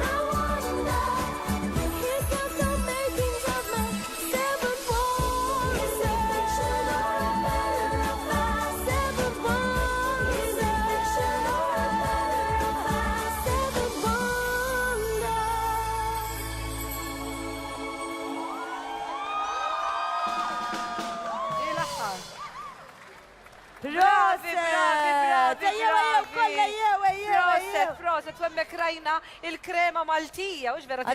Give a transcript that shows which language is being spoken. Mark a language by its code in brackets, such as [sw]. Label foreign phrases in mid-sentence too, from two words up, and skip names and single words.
[en] I wonder. He's got the makings of my seventh wonder. Is he fiction or a matter of fact? Seventh wonder. Is he fiction or a matter of fact? Seventh wonder. [mt] Bravi, bravi, Ejjew, kolla, ejjew. Proset, proset, u emmek rajna il-krema Maltija, ux vera